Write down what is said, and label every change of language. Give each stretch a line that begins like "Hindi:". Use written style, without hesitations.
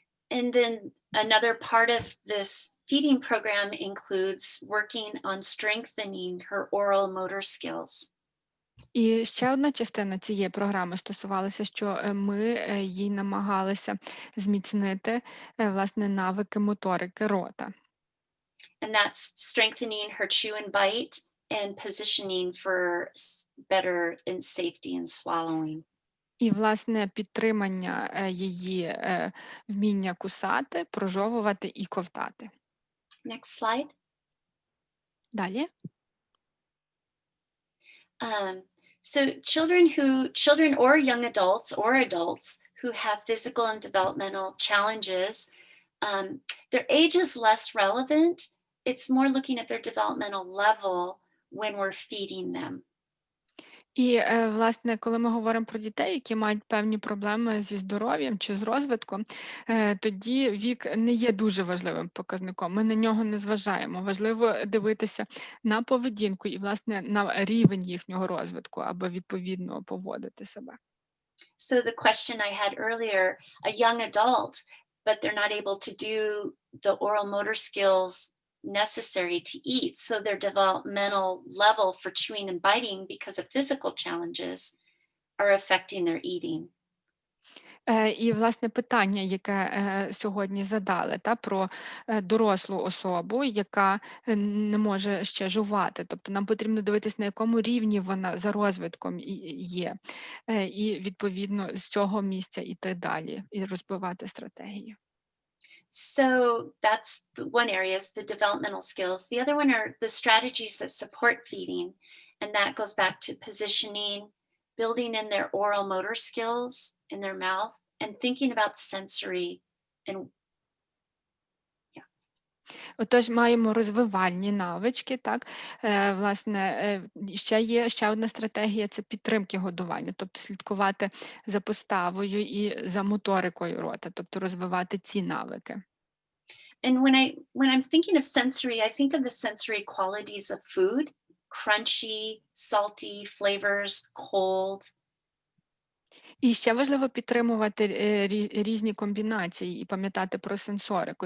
English: And then another part of this feeding program includes working on strengthening her oral motor skills.
Ukrainian: І ще одна частина цієї програми стосувалася, що ми їй намагалися зміцнити власне навики моторики рота.
English: And that's strengthening her chew and bite and positioning for better and safety in swallowing.
Ukrainian: І, власне, підтримання її вміння кусати, прожовувати і ковтати.
English: Next slide.
Ukrainian: Далі.
English: So children or young adults or adults who have physical and developmental challenges, their age is less relevant. It's more looking at their developmental level when we're feeding them.
Ukrainian: І, власне, коли ми говоримо про дітей, які мають певні проблеми зі здоров'ям чи з розвитком, тоді вік не є дуже важливим показником. Ми на нього не зважаємо. Важливо дивитися на поведінку і, власне, на рівень їхнього розвитку, аби відповідно поводити себе.
English: So the question I had earlier, a young adult, but they're not able to do the oral motor skills necessary to eat. So their developmental level for chewing and biting because of physical challenges are affecting their eating.
Ukrainian: І, власне, питання, яке сьогодні задали, про дорослу особу, яка не може ще жувати. Тобто нам потрібно дивитися, на якому рівні вона за розвитком є. І, відповідно, з цього місця йти далі і розбивати стратегію.
English: So that's one area is the developmental skills. The other one are the strategies that support feeding. And that goes back to positioning, building in their oral motor skills in their mouth, and thinking about sensory and
Ukrainian: Отож, маємо розвивальні навички, так? Власне, ще одна стратегія – це підтримки годування, тобто слідкувати за поставою і за моторикою рота, тобто розвивати ці навики.
English: And when I'm thinking of sensory, I think of the sensory qualities of food, crunchy, salty flavors, cold.
Ukrainian: І ще важливо підтримувати різні комбінації і пам'ятати про сенсорику.